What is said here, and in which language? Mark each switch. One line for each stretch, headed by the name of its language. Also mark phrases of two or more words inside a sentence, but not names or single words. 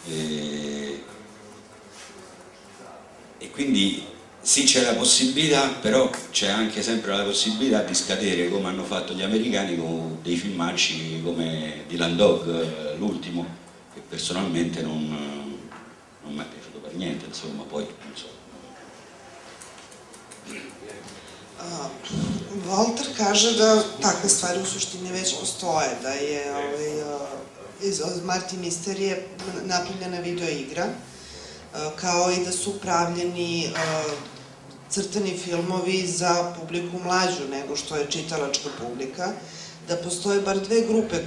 Italian: e quindi sì, c'è la possibilità, però c'è anche sempre la possibilità di scadere come hanno fatto gli americani con dei filmacci come Dylan Dog, l'ultimo, che personalmente non mi è piaciuto per niente, insomma, poi non so.
Serbian: Walter kaže da takve stvari u suštini već postoje, da je iz Marti Misterije napravljena video igra, kao i da su pravljeni crtani filmovi za publiku mlađu nego što je čitalačka publika, da postoje bar dve grupe